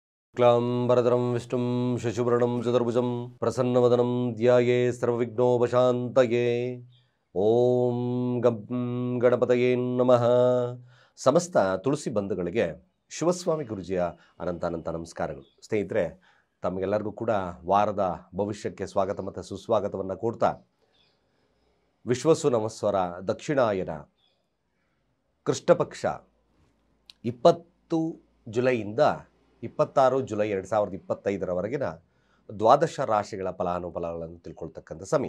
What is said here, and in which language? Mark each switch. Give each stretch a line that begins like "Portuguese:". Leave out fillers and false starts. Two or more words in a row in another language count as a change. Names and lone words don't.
Sanskrit: क्लांबरधरं विष्णुं शशिवर्णं चतुर्भुजं प्रसन्नवदनं ध्याये सर्वविघ्नोपशान्तये ಓಂ ಗಂ ಗಣಪತಯೇ ನಮಃ.
Kannada: ಸಮಸ್ತ ತುಳಸಿ ಬಂಧುಗಳಿಗೆ ಶಿವಸ್ವಾಮಿ ಗುರುಜಿಯ ಅನಂತ ನಮಸ್ಕಾರಗಳು. ಸ್ನೇಹಿತರೆ, ತಮಗೆಲ್ಲರಿಗೂ ಕೂಡ ವಾರದ ಭವಿಷ್ಯಕ್ಕೆ ಸ್ವಾಗತ ಮತ್ತು ಸುಸ್ವಾಗತವನ್ನು ಕೋರ್ತಾ, ವಿಶ್ವಸು ನಮಸ್ವರ ದಕ್ಷಿಣಾಯನ ಕೃಷ್ಣಪಕ್ಷ 20 ಜುಲೈಯಿಂದ 26 ಜುಲೈ 2025ರವರೆಗಿನ ದ್ವಾದಶ ರಾಶಿಗಳ ಫಲಾನುಫಲಗಳನ್ನು ತಿಳ್ಕೊಳ್ತಕ್ಕಂಥ ಸಮಯ.